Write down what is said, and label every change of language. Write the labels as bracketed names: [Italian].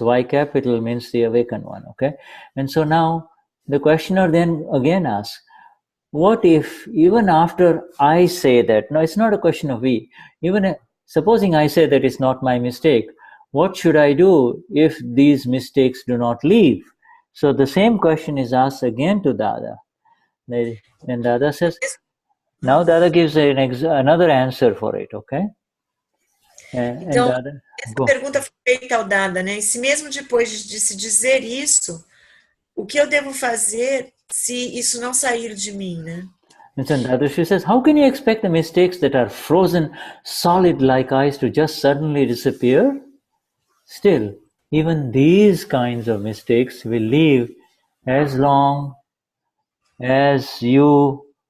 [English] Y capital means the awakened one, okay? And so now the questioner then again asks, what if even after I say that, no, it's not a question of we, even supposing I say that it's not my mistake, what should I do if these mistakes do not leave? So the same question is asked again to Dada. And Dada says, now Dada gives another answer for it, okay? [Portuguese] Então, essa pergunta foi feita ao Dada, né? E se mesmo depois de se dizer isso, o que eu devo fazer se isso não sair de mim, né? [English] And so Dadashri says, how can you expect the mistakes that are frozen solid like ice to just suddenly disappear? Still, even these kinds of mistakes will leave as long as you